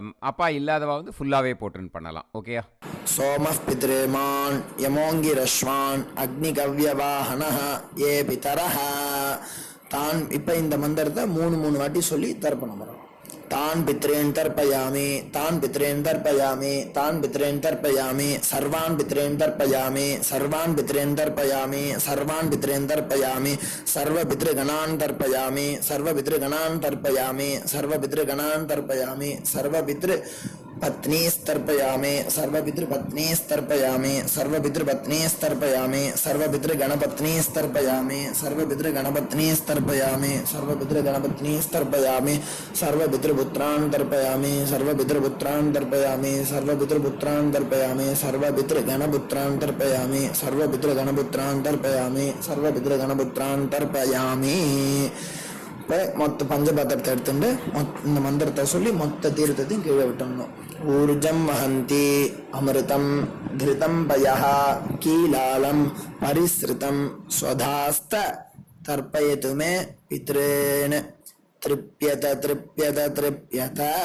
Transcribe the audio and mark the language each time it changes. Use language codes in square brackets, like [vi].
[ta] அப்பா இல்லாதவா வந்து ஃபுல்லாகவே போட்டுன்னு பண்ணலாம். ஓகேயா? [sa] சோம பித்ரேமான் யமோங்கிரஸ்வான் அக்னிகவ்யவாஹனஹ ஏ பிதரஹ தான். [ta] இப்போ இந்த மந்திரத்தை மூணு வாட்டி சொல்லி தர்ப்பணம் பண்ணணும். [sa] तान् पितॄन् तर्पयामि, तान् पितॄन् तर्पयामि, तान् पितॄन् तर्पयामि, सर्वान् पितॄन् तर्पयामि, सर्वान् पितॄन् तर्पयामि, सर्वान् पितॄन् तर्पयामि, सर्वपितृगणान् तर्पयामि, सर्वपितृगणान् तर्पयामि, सर्वपितृगणान् तर्पयामि, सर्वपितृपत्नीस्तर्पयामि, सर्वपितृपत्नीस्तर्पयामि, सर्वपितृपत्नीस्तर्पयामि, सर्वपितृगणपत्नीस्तर्पयामि, सर्वपितृगणपत्नीस्तर्पयामि, सर्वपितृगणपत्नीस्तर्पयामि, सर्वपितृपुत्रान् तर्पयामि, सर्वपितृपुत्रान् तर्पयामि, सर्वपितृपुत्रान् तर्पयामि, सर्वपितृगणपुत्रान् तर्पयामि, सर्वपितृगणपुत्रान् तर्पयामि, सर्वपितृगणपुत्रान् तर्पयामि. [ta] இப்போ மொத்த பஞ்சபாத்திரத்தை எடுத்துட்டு இந்த மந்திரத்தை சொல்லி மொத்த தீர்த்தத்தையும் கீழே விட்டணும். [sa] ஊர்ஜம் வஹந்தி அமிர்தம் திருதம் பயஹ கீலாலம் பரிஸ்ருதம் ஸ்வதாஸ்த தர்ப்பயதுமே பித்ரேன திருப்யத திருப்யத திருப்யத.